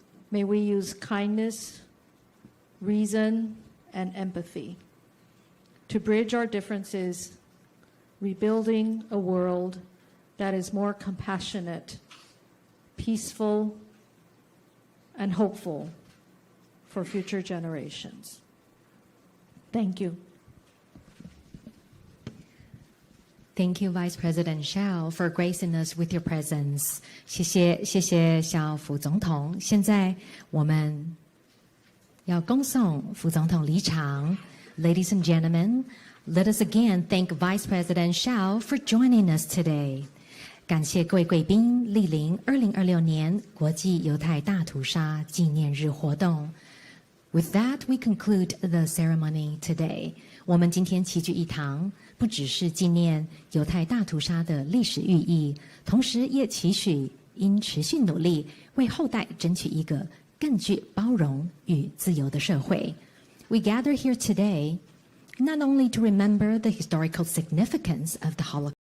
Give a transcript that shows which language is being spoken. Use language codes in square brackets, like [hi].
[en] May we use kindness, reason, and empathy to bridge our differences, rebuilding a world that is more compassionate, peaceful, and hopeful for future generations. Thank you. Thank you, Vice President Hsiao, for gracing us with your presence. [zh] 谢谢萧副总统。现在我们要恭送副总统离场。 [en] Ladies and gentlemen, let us again thank Vice President Hsiao for joining us today. [zh] 感谢各位贵宾莅临2026年国际犹太大屠杀纪念日活动。 [en] With that, we conclude the ceremony today. [zh] 我们今天齐聚一堂，不只是纪念犹太大屠杀的历史寓意，同时也期许应持续努力，为后代争取一个更具包容与自由的社会。 [en] We gather here today not only to remember the historical significance of the Holocaust,